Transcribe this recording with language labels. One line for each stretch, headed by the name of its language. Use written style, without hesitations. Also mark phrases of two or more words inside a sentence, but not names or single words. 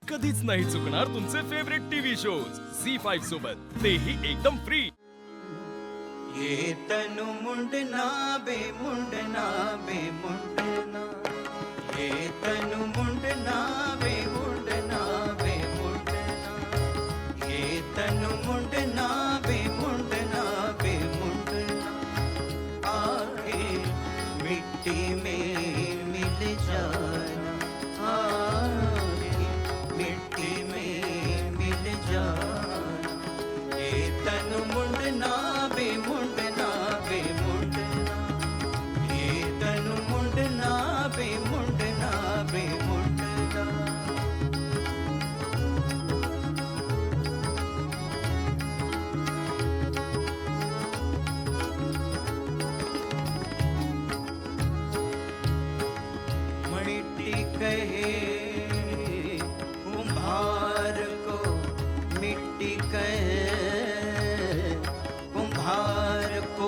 Marathi: कधीच नाही चुकणार तुमचे
English: favourite TV shows
Marathi: झी5 सोबत, तेही एकदम फ्री।
Hindi: ये तनु मुंडना बे मुंडना बे मुंडना, ये तनु मुंडना बे मुंडना बे मुंडना, ये तनु मुंडना बे मुंडना बे मुंडना, आके मिट्टी में मिल जाना, आके मिट्टी में मिल जाना, ये तनु मुंडना बे मुंडना बे मुंडना, ये तनु मुंडना बे मुंडना बे मुंडना। मिट्टी कहे कुम्हार को, मिट्टी कहे कुम्हार को,